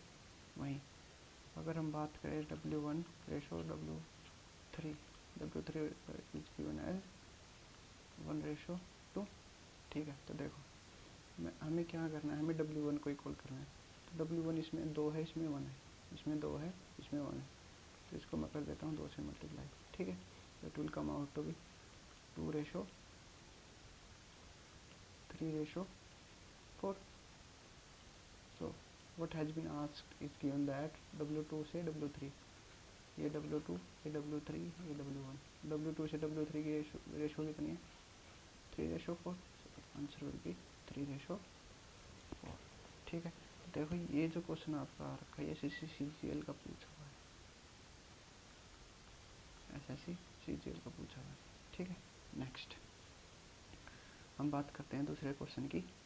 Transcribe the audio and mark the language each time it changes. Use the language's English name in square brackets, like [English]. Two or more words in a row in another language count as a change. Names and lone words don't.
[Hindi] वहीं अगर हम बात करें W1/W3, W3 [English] is given as 1/2, [Hindi] ठीक है। तो देखो हमें क्या करना है, हमें W1 को इक्वल करना है। तो W1 इसमें 2 है, इसमें 1 है, इसमें 2 है, इसमें 1 है, तो इसको मैं कर देता हूँ 2 से मल्टीप्लाई, ठीक है। [English] तो it will come out to be 2/3/4. [Hindi] सो [English] what has been asked is given that [Hindi] W2 से W3, ये W2, ये W3, ये W1, W2 से W3 की रेशो कितनी है 3:4, [English] answer will be 3:4. [Hindi] ठीक है, तो देखो ये जो क्वेश्चन आपका आ रखा है ये SSC-CGL का पूछा हुआ है, SSC-CGL का पूछा हुआ है। ठीक है, नेक्स्ट हम बात करते हैं दूसरे क्वेश्चन की।